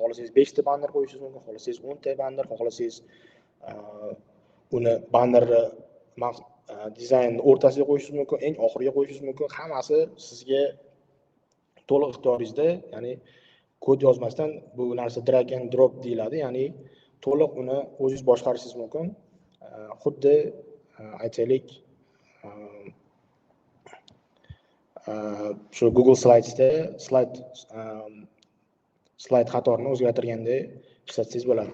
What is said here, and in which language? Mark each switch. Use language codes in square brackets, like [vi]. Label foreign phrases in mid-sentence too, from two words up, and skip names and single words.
[uz] Xohlasangiz 5 ta banner qo'yishingiz mumkin, xohlasangiz 10 ta banner, xohlasangiz uni bannerni dizaynni o'rtasiga qo'yishingiz mumkin, eng oxiriga qo'yishingiz mumkin. Hammasi sizga to'liq ixtiyoringizda, ya'ni kod yozmasdan bu narsa [en] drag and drop [uz] deyiladi, ya'ni to'liq uni o'zingiz boshqarishingiz mumkin. Xuddi aytaylik, shu Google Slidesda slayd qatorini o'zgartirganda ishlatsangiz bo'ladi.